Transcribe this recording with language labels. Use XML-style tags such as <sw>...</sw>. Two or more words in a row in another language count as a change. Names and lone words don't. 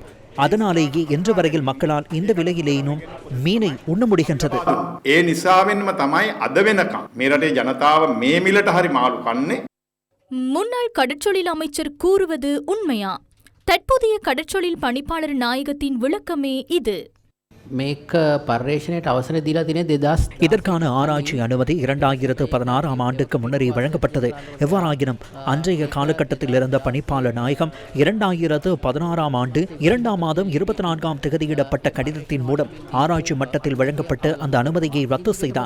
<ta>அதனாலேயே இன்று வரையில் மக்களால் இந்த விலையிலேனும் மீனை உண்ண முடிகின்றது. முன்னாள் கடற்றொழில் அமைச்சர் கூறுவது உண்மையா? தற்போதைய கடற்றொழில் பணிப்பாளர் நாயகத்தின் விளக்கமே இது.</ta> <si>මේක පර්යේෂණයට අවසර දීලා තියෙන්නේ 2000</si> <ta>இதற்கான ஆராய்ச்சி அனுமதி 2016ஆம் ஆண்டுக்கு முன்னரே வழங்கப்பட்டது. எவ்வாறாயினும் அன்றைய காலகட்டத்தில் இருந்த பணிப்பாளர் நாயகம் 2016ஆம் ஆண்டு 2ஆம் மாதம் 24ஆம் தேதியிடப்பட்ட கடிதத்தின் மூலம் ஆராய்ச்சி மட்டத்தில் வழங்கப்பட்ட அந்த அனுமதியை ரத்து செய்தார்.</ta>